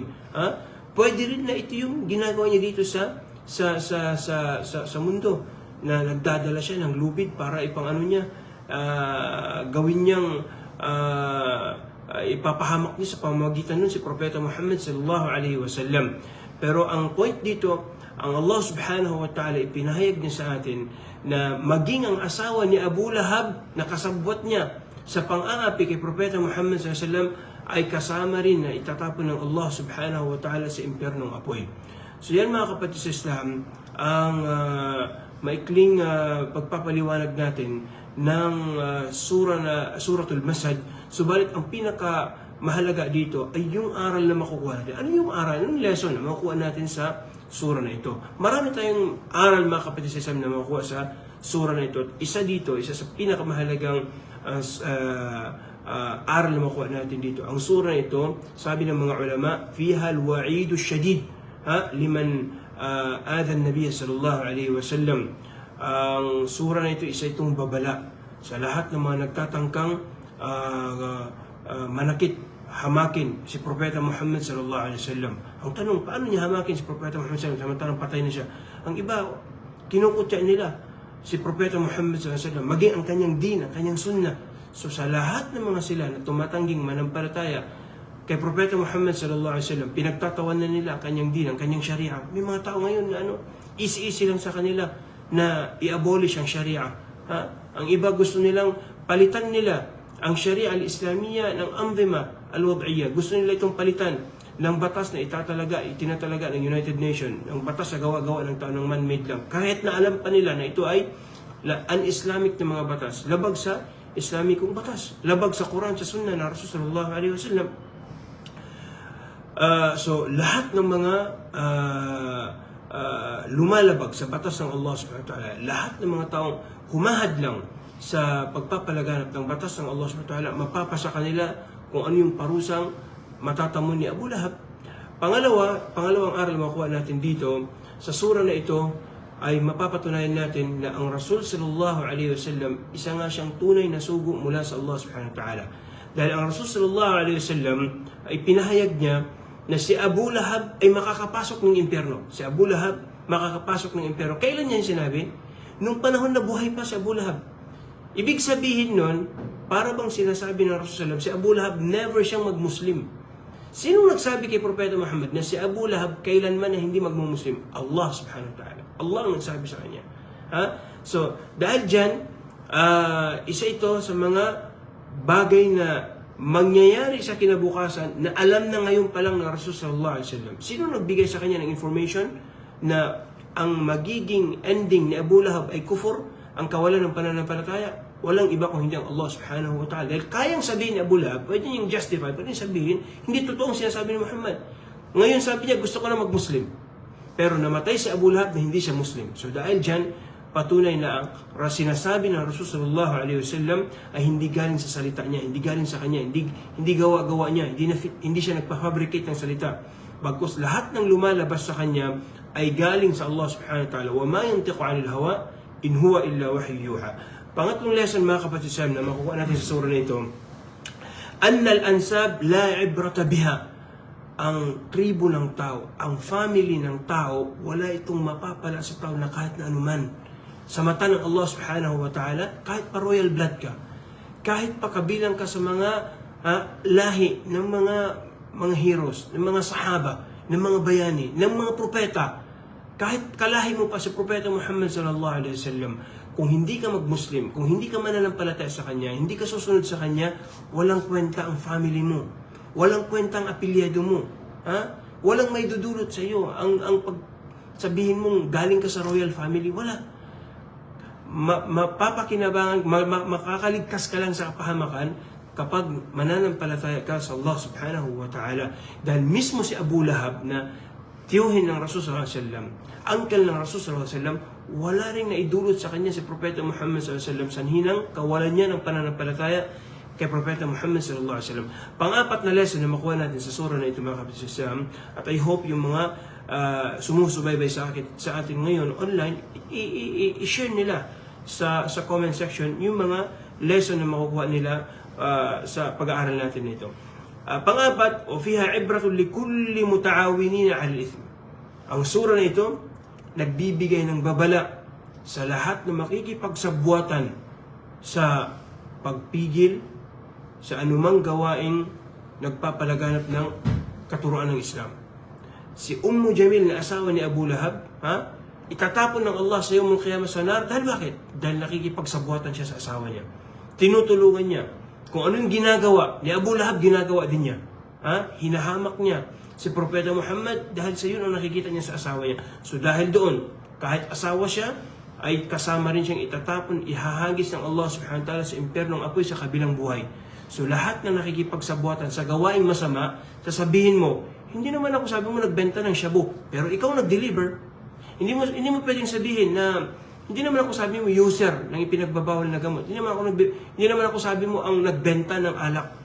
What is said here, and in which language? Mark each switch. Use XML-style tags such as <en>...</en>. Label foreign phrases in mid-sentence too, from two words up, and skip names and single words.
<tl>Pwede rin na ito yung ginagawa niya dito sa mundo, na nagdadala siya ng lubid para ipang ano niya, gawin niyang ipapahamak niya sa pamamagitan nun si Propeta Muhammad</tl> <ar>صلى الله عليه وسلم.</ar> <tl>Pero ang point dito, ang Allah</tl> <ar>سبحانه وتعالى</ar> <tl>ipinahayag niya sa atin na maging ang asawa ni Abu Lahab na kasabwat niya sa pang-aapi kay Propeta Muhammad</tl> <ar>صلى الله عليه وسلم</ar> <tl>ay kasama rin na itatapon ng Allah</tl> <ar>سبحانه وتعالى</ar> <tl>sa impyernong apoy. So yan mga kapatid sa Islam, ang maikling pagpapaliwanag natin ng Suratul Masad. Subalit ang pinaka mahalaga dito ay yung aral na makukuha natin. Ano yung aral? Anong lesson na makukuha natin sa sura na ito? Marami tayong aral mga kapatid sa Islam na makukuha sa sura na ito. Isa sa pinakamahalagang aral na makukuha natin dito. Ang sura na ito, sabi ng mga ulama,</tl> <ar>فيها الوعيد شديد لمن آذى النبي صلى الله عليه وسلم.</ar> <tl>Ang sura na ito, isa itong babala sa lahat ng mga nagtatangkang manakit, hamakin si Propeta Muhammad</tl> <ar>صلى الله عليه وسلم.</ar> <tl>Ang tanong, paano niya hamakin si Propeta Muhammad</tl> <ar>صلى الله عليه وسلم</ar> <tl>samantalang patay na siya? Ang iba, kinukutya nila si Propeta Muhammad</tl> <ar>صلى الله عليه وسلم,</ar> <tl>maging ang kanyang din, ang kanyang sunnah. So sa lahat ng mga sila na tumatangging manampalataya kay Propeta Muhammad</tl> <ar>صلى الله عليه وسلم,</ar> <tl>pinagtatawan na nila ang kanyang din, ang kanyang sharia. May mga tao ngayon na easy lang sa kanila na i-abolish ang sharia. Ang iba gusto nilang palitan nila ang</tl> <ar>الشريعة الإسلامية</ar> <tl>ng</tl> <ar>الأنظمة الوضعية.</ar> <tl>Gusto nila itong palitan ng batas na itinatalaga ng United Nations, ng batas na gawa-gawa ng tao ng man-made lang, kahit na alam pa nila na ito ay un-Islamic na mga batas, labag sa Islamikong batas, labag sa Quran, sa Sunnah na Rasul</tl> <ar>صلى الله عليه وسلم.</ar> <tl>So lahat ng mga lumalabag sa batas ng Allah</tl> <ar>سبحانه وتعالى,</ar> <tl>lahat ng mga taong humahad lang sa pagpapalaganap ng batas ng Allah</tl> <ar>سبحانه وتعالى,</ar> <tl>mapapasa kanila kung ano yung parusang matatamon ni Abu Lahab. Pangalawang aral makuha natin dito sa sura na ito ay mapapatunayan natin na ang Rasul</tl> <ar>صلى الله عليه وسلم</ar> <tl>isa nga siyang tunay na sugo mula sa Allah</tl> <ar>سبحانه وتعالى.</ar> <tl>Dahil ang Rasul</tl> <ar>صلى الله عليه وسلم</ar> <tl>ay pinahayag niya na si Abu Lahab ay makakapasok ng impyerno. Si Abu Lahab makakapasok ng impyerno. Kailan niya sinabi? Nung panahon na buhay pa si Abu Lahab. Ibig sabihin nun, para bang sinasabi ng Rasul</tl> <ar>صلى الله عليه وسلم,</ar> <tl>si Abu Lahab never siyang mag-Muslim. Sino nagsabi kay Propeta Muhammad na si Abu Lahab kailanman na hindi mag-Muslim? Allah</tl> <ar>سبحانه وتعالى.</ar> <tl>Allah ang nagsabi sa kanya. So, dahil dyan, isa ito sa mga bagay na mangyayari sa kinabukasan na alam na ngayon pa lang ng Rasul</tl> <ar>صلى الله عليه وسلم.</ar> <tl>Sino nagbigay sa kanya ng information na ang magiging ending ni Abu Lahab ay kufur, ang kawalan ng pananampalataya? Walang iba kung hindi ang Allah</tl> <ar>سبحانه وتعالى.</ar> <tl>Dahil kayang sabihin ni Abu Lahab, pwede niyang justify, pwede niyang sabihin, hindi totoong sinasabi ni Muhammad. Ngayon sabi niya, gusto ko na mag-Muslim. Pero namatay si Abu Lahab na hindi siya Muslim. So dahil dyan, patunay na ang sinasabi ng Rasul</tl> <ar>صلى الله عليه وسلم</ar> <tl>ay hindi galing sa salita niya, hindi galing sa kanya, hindi gawa-gawa niya, hindi siya nagpa-fabricate ng salita. Bagkus lahat ng lumalabas sa kanya ay galing sa Allah</tl> <ar>سبحانه وتعالى. وما ينطق عن الهوى إن هو إلا وحي يوحى.</ar> <tl>Pangatlong lesson mga kapatid sa na makukuha natin sa sura na ito,</tl> <ar>أن الأنساب لا عبرة بها.</ar> <tl>Ang tribo ng tao, ang family ng tao, wala itong mapapala sa tao na kahit na anuman. Sa mata ng Allah</tl> <ar>سبحانه وتعالى,</ar> <tl>kahit pa</tl> <en>royal blood</en> <tl>ka, kahit pa kabilang ka sa mga lahi ng mga heroes, ng mga sahaba, ng mga bayani, ng mga propeta, kahit kalahi mo pa si Propeta Muhammad</tl> <ar>صلى الله عليه وسلم,</ar> <tl>kung hindi ka mag-Muslim, kung hindi ka mananampalataya sa Kanya, hindi ka susunod sa Kanya, walang kwenta ang family mo. Walang kwenta ang apilyado mo. Walang may dudulot sa iyo. Ang pagsabihin mong galing ka sa</tl> <en>royal family,</en> <tl>wala. Mapapakinabangan, makakaligtas ka lang sa kapahamakan kapag mananampalataya ka sa Allah</tl> <ar>سبحانه وتعالى.</ar> <tl>Dahil mismo si Abu Lahab na tiyuhin ng Rasul</tl> <ar>صلى الله عليه وسلم,</ar> <tl>uncle ng Rasul</tl> <ar>صلى الله عليه وسلم,</ar> <tl>wala rin naidulot sa kanya si Propeta Muhammad</tl> <ar>صلى الله عليه وسلم</ar> <tl>sanhinang kawalan niya ng pananampalataya kay Propeta Muhammad</tl> <ar>صلى الله عليه وسلم.</ar> <tl>Pang-apat na lesson na makuha natin sa sura na ito mga kapatid sa Islam, at</tl> <en>I hope</en> <tl>yung mga sumusubaybay sa atin ngayon online, i-share nila sa</tl> <en>comment section</en> <tl>yung mga lesson na makukuha nila sa pag-aaral natin nito. Pang-apat,</tl> <ar>فيها عبرة لكل متعاونين على الإثم.</ar> <tl>Ang sura na ito nagbibigay ng babala sa lahat na makikipagsabuatan sa pagpigil sa anumang gawaing nagpapalaganap ng katuruan ng Islam. Si Ummu Jamil na asawa ni Abu Lahab, itatapon ng Allah sa</tl> <ar>يوم القيامة</ar> <tl>sa nar. Dahil bakit? Dahil nakikipagsabuatan siya sa asawa niya. Tinutulungan niya. Kung ano yung ginagawa ni Abu Lahab, ginagawa din niya. Hinahamak niya si Propeta Muhammad dahil sa yun ang nakikita niya sa asawa niya. So dahil doon, kahit asawa siya, ay kasama rin siyang itatapon, ihahagis ng Allah</tl> <ar>سبحانه وتعالى</ar> <tl>sa impyernong apoy sa kabilang buhay. So lahat na nakikipagsabuatan sa gawaing masama, sasabihin mo, hindi naman ako sabi mo nagbenta ng shabu, pero ikaw nag-deliver. Hindi mo pwedeng sabihin na hindi naman ako sabi mo user ng ipinagbabawal na gamot. Hindi naman ako sabi mo ang nagbenta ng alak.</tl>